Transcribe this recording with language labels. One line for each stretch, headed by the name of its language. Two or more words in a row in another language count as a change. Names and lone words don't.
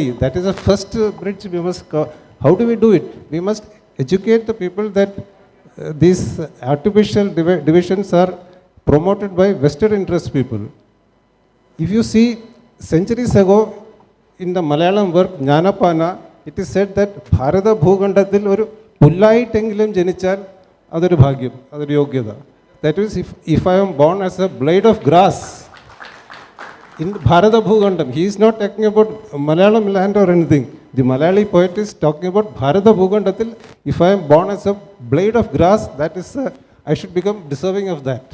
English: That is the first bridge we must how do we do it? We must educate the people that these artificial divisions are promoted by vested interest people. If you see, centuries ago in the Malayalam work Jnanapana, it is said that
Malayalam: ഭാരത ഭൂഖണ്ഡത്തിൽ ഒരു പുല്ലായിട്ടെങ്കിലും ജനിച്ചാൽ അതൊരു ഭാഗ്യം, അതൊരു യോഗ്യത.
English: That is, if I am born as a blade of grass in Bharata Bhugandam, he is not talking about Malayalam land or anything. The Malayali poet is talking about Bharata Bhugandathil. If I am born as a blade of grass, that is, I should become deserving of that.